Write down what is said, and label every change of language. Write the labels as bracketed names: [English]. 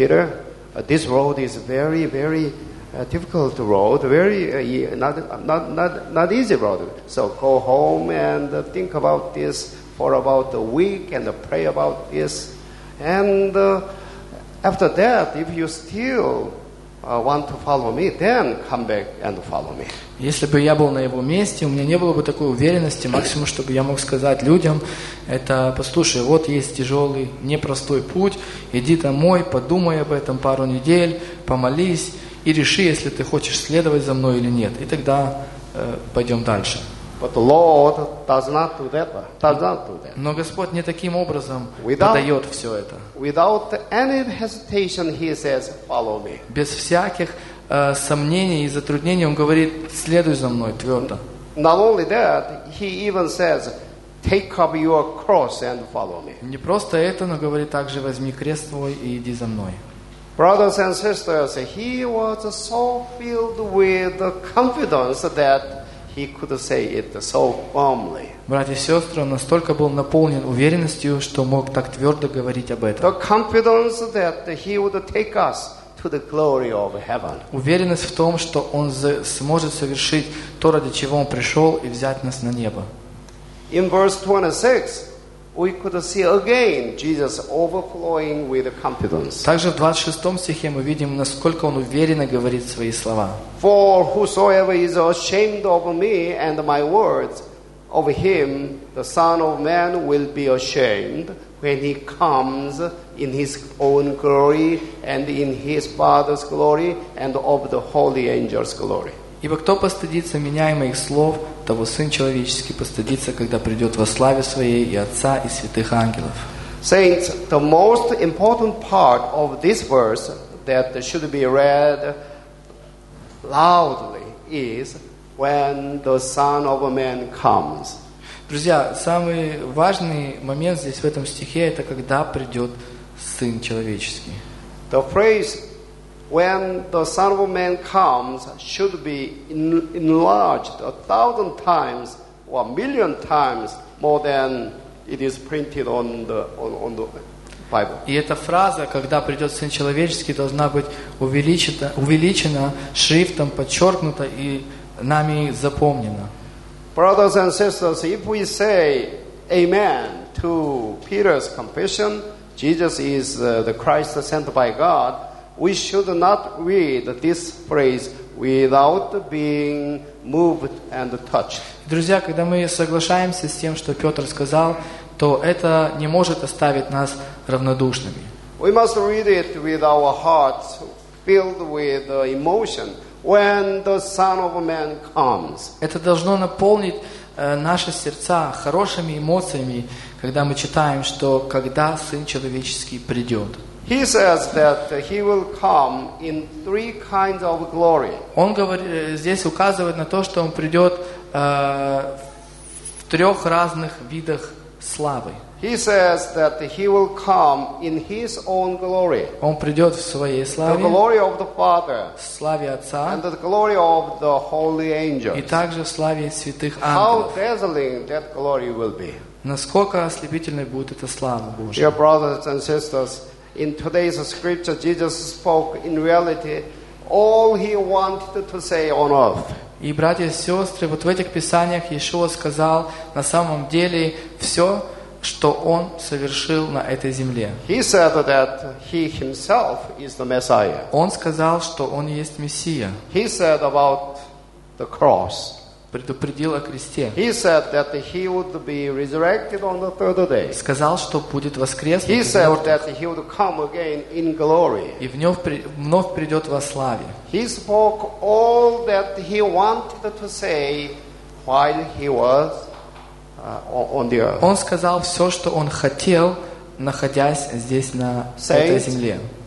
[English] Peter, this road is very, very difficult road, very not easy road. So go home and think about this for about a week and pray about this. And after that, if you still want to follow me, then come back and follow me. [Russian] Если бы я был на его месте, у меня не было бы такой уверенности, максимум, чтобы я мог сказать людям, это, послушай, вот есть тяжелый, непростой путь, иди домой, подумай об этом пару недель, помолись и реши, если ты хочешь следовать за мной или нет. И тогда пойдем дальше. [English] But the Lord does not do that. [Russian] Но Господь не таким образом подает все это. [English] Without any hesitation, he says, follow me. [Russian] Без всяких сомнений и затруднений он говорит, следуй за мной твердо. [English] Not only that, he even says, take up your cross and follow me. [Russian] Не просто это, но говорит также, возьми крест твой и иди за мной. [English] Brothers and sisters, he was so filled with confidence that he could say it so calmly. [Russian] Братья и сестры, он настолько был наполнен уверенностью, что мог так твердо говорить об этом. [English] The confidence that he would take us to the glory of heaven. [Russian] Уверенность в том, что он сможет совершить то, ради чего он пришел, и взять нас на небо. [English] In verse 26, we could see again Jesus overflowing with confidence. [Russian] Также в 26 стихе мы видим, насколько он уверенно говорит свои слова. [English] For whosoever is ashamed of me and my words, of him the Son of Man will be ashamed when he comes in his own glory and in his Father's glory and of the holy angels' glory. [Russian] Ибо кто постыдится меня и моих слов, того Сын Человеческий постыдится, когда придет во славе Своей и Отца, и святых ангелов. [English] Saints, the most important part of this verse that should be read loudly is when the Son of Man comes. [Russian] Друзья, самый важный момент здесь в этом стихе это когда придет Сын Человеческий. [English] The phrase when the Son of Man comes should be enlarged 1,000 times or 1,000,000 times more than it is printed on the Bible. [Russian] И эта фраза, когда придет Сын Человеческий, должна быть увеличена шрифтом, подчеркнута и нами запомнена. [English] Brothers and sisters, if we say amen to Peter's confession, Jesus is the Christ sent by God, we should not read this phrase without being moved and touched. [Russian] Друзья, когда мы соглашаемся с тем, что Петр сказал, то это не может оставить нас равнодушными. [English] We must read it with our hearts filled with emotion when the Son of Man comes. [Russian] Это должно наполнить наши сердца хорошими эмоциями, когда мы читаем, что когда Сын Человеческий придет. [English] He says that he will come in three kinds of glory. [Russian] Он говорит, здесь указывает на то, что он придет в трех разных видах славы. [English] He says that he will come in his own glory. [Russian] Он придет в своей славе. [English] The glory of the Father. [Russian] В славе Отца. [English] And the glory of the holy angels. [Russian] И также в славе святых ангелов. [English] How dazzling that glory will be. [Russian] Насколько ослепительной будет эта слава Божья. [English] Dear brothers and sisters, in today's scripture, Jesus spoke in reality all he wanted to say on earth. [Russian] И братья и сестры, вот в этих писаниях Иешуа сказал на самом деле все, что он совершил на этой земле. [English] He said that he himself is the Messiah. [Russian] Он сказал, что он есть Мессия. [English] He said about the cross. [Russian] Предупредил о кресте. [English] He said that he would be resurrected on the third day. [Russian] Сказал, что будет воскрес. [English] He said that he would come again in glory. [Russian] И вновь придет во славе. [English] He spoke all that he wanted to say while he was on the earth. [Russian] Он сказал все, что он хотел находясь здесь на этой земле.